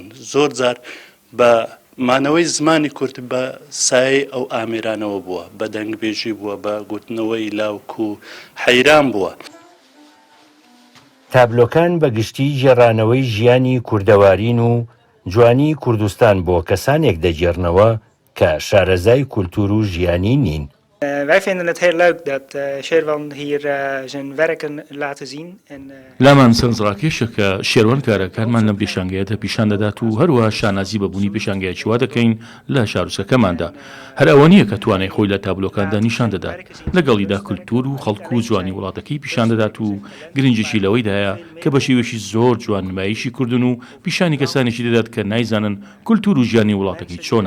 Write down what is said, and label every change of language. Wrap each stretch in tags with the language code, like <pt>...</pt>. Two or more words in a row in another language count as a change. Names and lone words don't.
<ckb>زۆر جار بە مانەوەی زمانی کورد بە سایە ئەو ئامێرانەوە بووە، بە دەنگبێژی بووە، بە گوتنەوەی لاوک و حەیران بووە. تابلۆکان بەگشتی ژێڕانەوەی ژیانی کوردەوارین و جوانی کوردستان بۆ کەسانێک دەجێڕنەوە کە شارەزای کولتور و ژیانی نین.</ckb> <nl>Wij vinden het heel leuk dat Sherwan hier zijn werken laten zien.</nl> <ckb>لامان سەرنجڕاکێشە کە شێروان کارەکانمان لەم پێشانگەیەتە پیشان دەدات و هەروەها شانازی بەبوونی پێشانگەیەکی وا دەکەین لە شارۆچکەکەماندا. هەر ئەوە نییە کە توانای خۆی لە تابلۆکاندا نیشان دەدات، لەگەڵیدا کولتور و خەڵک و جوانی وڵاتەکەی پیشان دەدات و گرنگێکی لەوەیدایە کە بە شێوەیەکی زۆر جوان نمایشی کوردن و پیشانی کەسانێکی دەدات کە نایزانن کولتور و ژیانی وڵاتەکەی چۆنە.</ckb>